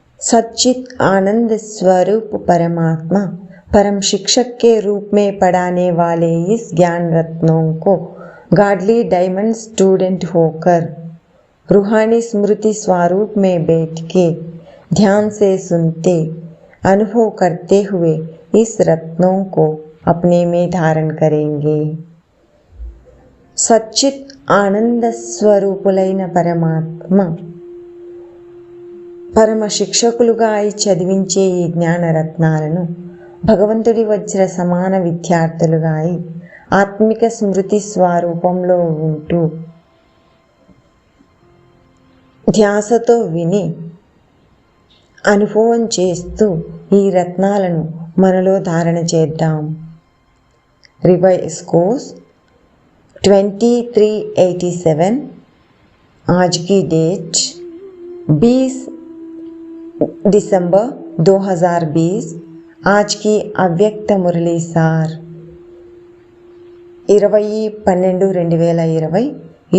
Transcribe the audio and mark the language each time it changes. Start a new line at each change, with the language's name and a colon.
Hindi: सच्चित आनंद स्वरूप परमात्मा परम शिक्षक के रूप में पढ़ाने वाले इस ज्ञान रत्नों को गाडली डायमंड स्टूडेंट होकर रूहानी स्मृति स्वरूप में बैठ के ध्यान से सुनते, अनुभव करते हुए इस रत्नों को अपने में धारण करेंगे।
Telugu: సచ్చిత్ ఆనంద స్వరూపులైన పరమాత్మ పరమ శిక్షకులుగా అయి చదివించే ఈ జ్ఞానరత్నాలను భగవంతుడి వజ్ర సమాన విద్యార్థులుగా అయి ఆత్మిక స్మృతి స్వరూపంలో ఉంటూ ధ్యాసతో విని అనుభవం చేస్తూ ఈ రత్నాలను మనలో ధారణ చేద్దాం। రివైజ్ కోర్స్ 2387,
Hindi: आज की डेट 20 दिसंबर 2020। आज की अव्यक्त मुरली सार 20/12/2020।